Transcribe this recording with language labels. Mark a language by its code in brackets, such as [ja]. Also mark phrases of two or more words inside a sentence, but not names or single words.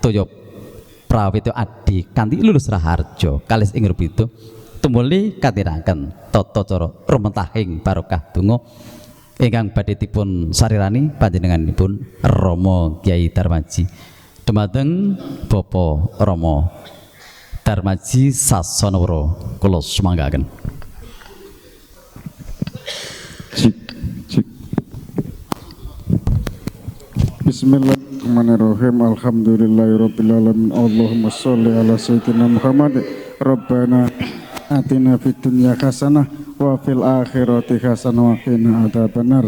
[jv] toya prawita adi kanthi lulus raharja kalis ing rubida tumuli katiraken tata cara rumentahing barokah donga ingkang badhe dipun sarirani panjenenganipun Rama Kyai Darmaji dumateng Bapak Rama Darmaji Sasonawara kula sumanggaken. [ar] Bismillahirrahmanirrahim. الحمد لله رب العالمين اللهم صل على سيدنا محمد. ربنا آتنا في الدنيا حسنة وفي الآخرة حسنة وقنا عذاب النار.